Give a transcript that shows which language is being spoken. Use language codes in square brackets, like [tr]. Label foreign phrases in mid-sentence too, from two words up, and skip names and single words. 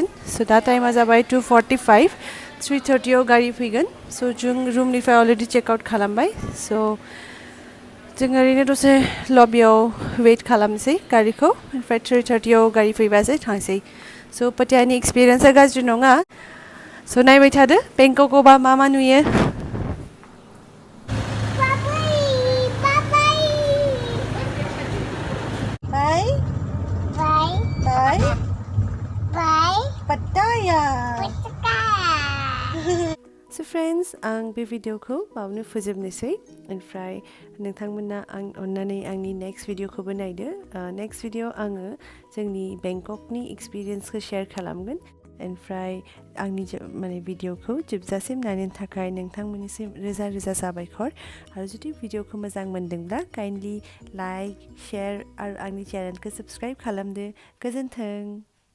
[brx] स' दा टाइमा जाबाय 2:45 3:30आव गारि फैगोन स' जों रुमनिफ्राय [en] already checkout [brx] खालामबाय स' जों ओरैनो दसे लबियाव वेट खालामनोसै गारिखौ ओमफ्राय 3:30आव गारि फैबासो थांसै स' पाटायानि एक्सपिरियेन्सआ गाज्रि नङा स' नायबाय थादो बेंककआवबा मा नुयो Bye. [en] Bye. Bye. Bye. [brx] Pattaya. [en] So friends, [brx] आं बे भिडिअखौ बावनो फोजोबनोसै ओमफ्राय नोंथांमोना अन्नानै आंनि नेक्स्ट भिडिअखौबो नायदो [en] next video [brx] आङो जोंनि बेंककनि एक्सपिरियेन्सखौ शेयार खालामगोन ओमफ्राय आंनि माने भिडिअखौ जोबजासिम नायनो थाखाय नोंथांमोननिसिम रोजा रोजा साबायखर आरो जुदि भिडिअखौ मोजां मोनदोंब्ला [en] kindly like share [brx] आरो आंनि चेनेलखौ साबस्क्राइब खालामदो गोजोन्थों